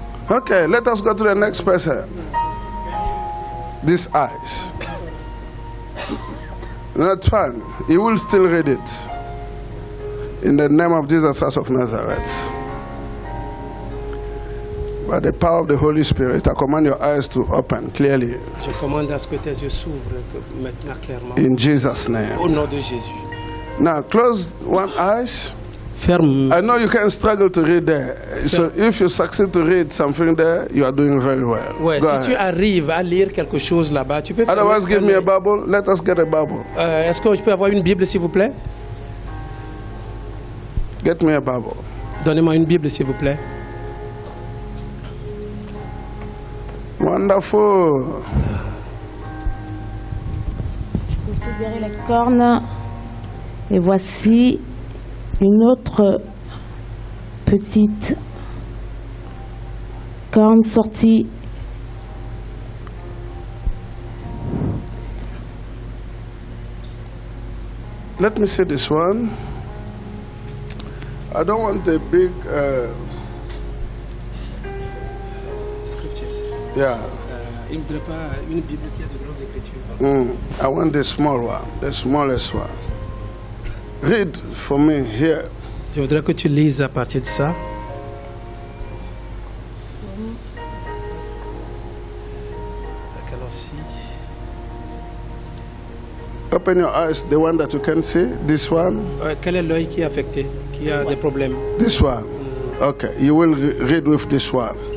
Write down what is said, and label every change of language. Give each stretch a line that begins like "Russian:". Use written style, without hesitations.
English: Okay, let us go to the next person. These eyes. Not fun. He will still read it. In the name of Jesus Christ of Nazareth. By the power of the Holy Spirit, I command your eyes to open clearly.
French: Je commande à ce que tes yeux s'ouvrent maintenant clairement.
English: In Jesus' name.
French: Au nom de Jésus.
English: Now close one eyes.
French: Ferme.
English: I know you can struggle to read there. So if you succeed to read something there, you are doing very well.
French: Ouais,
English: Go
French: si
English: ahead.
French: tu arrives à lire quelque chose là-bas, tu peux.
English: Otherwise, give me a Bible. Let us get a Bible.
French: Est-ce que je peux avoir une Bible, s'il vous plaît?
English: Get me a Bible.
French: Donnez-moi une Bible, s'il vous plaît.
English: Wonderful.
French: Considérez les cornes. Et voici une autre petite corne sortie.
English: Let me see this one. I don't want a big. Scriptures. Yeah.
French: Il ne voudrait pas une Bible qui a de grandes écritures.
English: I want the small one, the smallest one. Read for me here.
French: Je voudrais que tu lises à partir de ça.
English: Open your eyes, the one that you can see. This one.
French: Quel est l'œil qui est affecté, qui a des problèmes?
English: This one. Okay, you will read with this one.